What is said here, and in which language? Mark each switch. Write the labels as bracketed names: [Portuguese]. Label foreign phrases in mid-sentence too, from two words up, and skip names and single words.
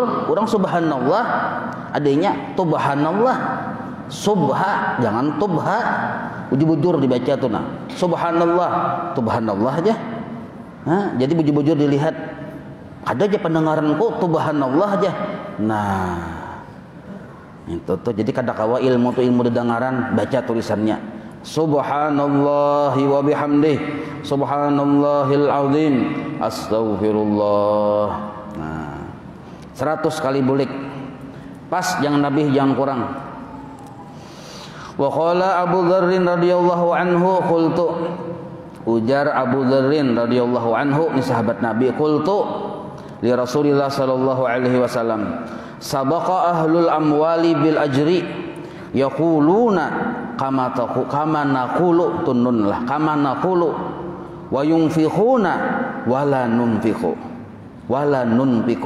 [Banjar] Orang subhanallah adanya tubhanallah, subha jangan tubha, bujur dibaca tuh subhanallah aja. Jadi bujur dilihat, ada aja pendengaranku subhanallah aja. Nah itu tuh jadi kada kawa ilmu tuh ilmu dengaran, baca tulisannya [Arabic] سبحان الله وبحمده، سبحان الله العظيم، أستغفر الله. [Banjar] Nah, 100 kali bulik. Pas, jangan lebih, jangan kurang. [Arabic] وقال أبو ذر رضي الله عنه قلت, [Banjar] ujar Abu Dzar radhiyallahu anhu, ini sahabat Nabi, [Arabic] قلت لرسول الله صلى الله عليه وسلم سبق أهل الأموال بالأجر يقولون كما نقول, [Banjar] tunun lah, [Arabic] كما نقول وينفقون ولا ننفق ولا ننفق.